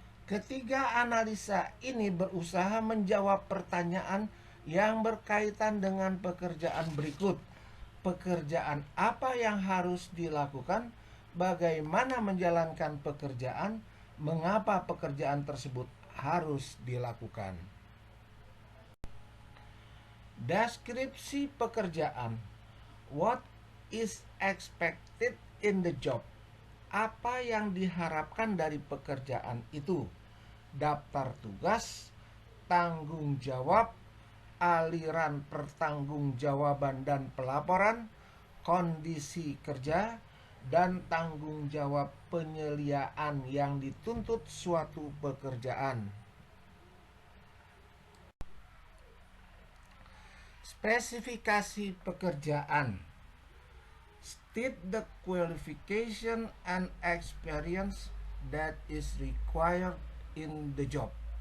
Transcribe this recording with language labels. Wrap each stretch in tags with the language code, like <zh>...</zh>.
<id>Ketiga analisa ini berusaha menjawab pertanyaan yang berkaitan dengan pekerjaan berikut. Pekerjaan apa yang harus dilakukan? Bagaimana menjalankan pekerjaan? Mengapa pekerjaan tersebut harus dilakukan? Deskripsi pekerjaan.</id> <en>What is expected in the job?</en> <id>Apa yang diharapkan dari pekerjaan itu? Daftar tugas, tanggung jawab, aliran pertanggungjawaban dan pelaporan, kondisi kerja, dan tanggung jawab penyeliaan yang dituntut suatu pekerjaan. Spesifikasi pekerjaan.</id> <en>State the qualification and experience that is required in the job.</en>